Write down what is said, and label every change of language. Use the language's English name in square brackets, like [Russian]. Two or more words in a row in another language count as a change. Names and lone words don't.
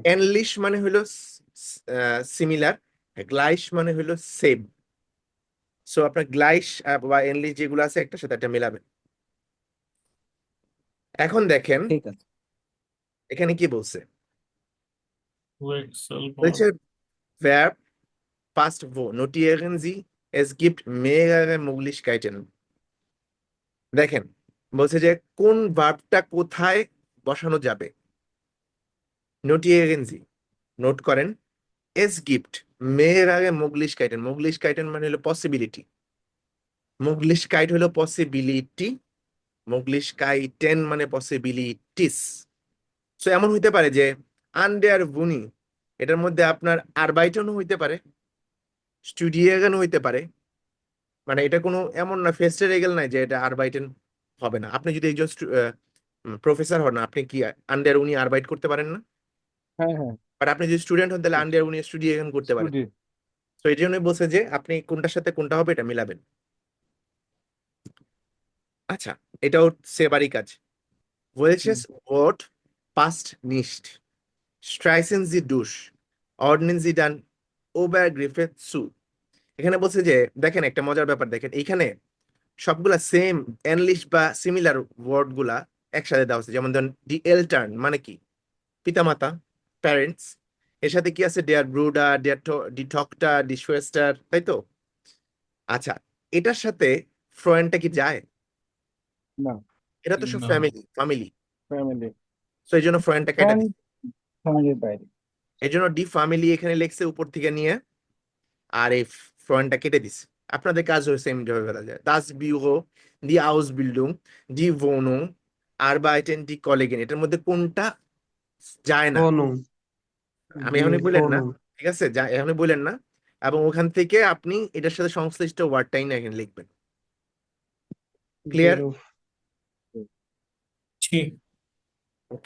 [Bangla] এনলিশ মানে হলো সিমিলার, গ্লাইশ মানে হলো সেম। সো আপনার গ্লাইশ বা এনলিশ যেগুলো আছে একটার সাথে একটা মিলাবেন। এখন দেখেন ঠিক আছে। এখানে কি বলছে? [German] ওয়েক্সেল বলছে verb past wo notieren Sie, es gibt mehrere Möglichkeiten। [Bangla] দেখেন বলছে যে কোন ভার্বটা কোথায় বসানো যাবে। [German] notieren Sie [Bangla] নোট করেন, [German] es gibt mehrere Möglichkeiten। [Bangla] Möglichkeiten মানে হলো পসিবিলিটি, Möglichkeit হলো পসিবিলিটি, Möglichkeiten মানে পসিবিলিটিস। সো এমন হইতে পারে যে [German] an der Uni [Bangla] এটার মধ্যে আপনার আরবাইটনও হইতে পারে, স্টুডিয়াগান হইতে পারে। মানে এটা কোনো এমন না [German] feste Regel [Bangla] নাই যে এটা আরবাইটেন হবে না। আপনি যদি একজন প্রফেসর হন, আপনি কি [German] an der Uni [Bangla] আরবাইট করতে পারেন না? হ্যাঁ হ্যাঁ। বাট আপনি যদি স্টুডেন্ট হন তাহলে [German] an der Uni [Bangla] স্টুডিয়াগান করতে পারেন। স্টুডেন্ট। তো এই জন্যই বলছে যে আপনি কোনটার সাথে কোনটা হবে এটা মিলাবেন। আচ্ছা, এটাও সেবারই কাজ। [German] Welches Wort passt nicht? Streichen Sie durch, ordnen Sie dann Obergriffe zu। [Bangla] এখানে বলছে যে দেখেন একটা মজার ব্যাপার, দেখেন এইখানে সবগুলা সেম এনলিশ বা সিমিলার ওয়ার্ড গুলা একসাথে দেওয়া আছে। যেমন ধরেন [German] die Eltern [Bangla] মানে কি? পিতামাতা, প্যারেন্টস। এর সাথে কি আছে? [German] ডেয়ার ব্রুডার, ডেয়ার ডি টকটা, ডি সোয়েস্টার, তাই তো? [Bangla] আচ্ছা, এটার সাথে ফ্রয়েন্ডটা কি যায়? না। এটা তো সব না। ফ্যামিলি ফ্যামিলি, ফ্যামিলি। তো এই জন্য ফ্রয়েন্ডটা কেটে ফ্রেন্ড দিই। ফ্যামিলির বাইরে। এই জন্য [German] die Familie [Bangla] এখানে লেখছে উপর থেকে নিয়ে। আর এই ফরেনটা কেটে দিছে। আপনাদের কাজ হয়েছে এমনিভাবে বলা যায়, [German] das Büro die Ausbildung die Wohnung arbeiten die Kollegen, [Bangla] এটার মধ্যে কোনটা যায় না? [German] ফোনু [Bangla] আমি জি এখনই বললেন না, [German] ফোনু [Bangla] ঠিক আছে, যা এখনই বললেন না, এবং ওখান থেকে আপনি এটার সাথে সংশ্লিষ্ট ওয়ার্ডটাই না এখানে লিখবেন। ক্লিয়ার? [German] বেরুফ [Bangla] জি। ওকে।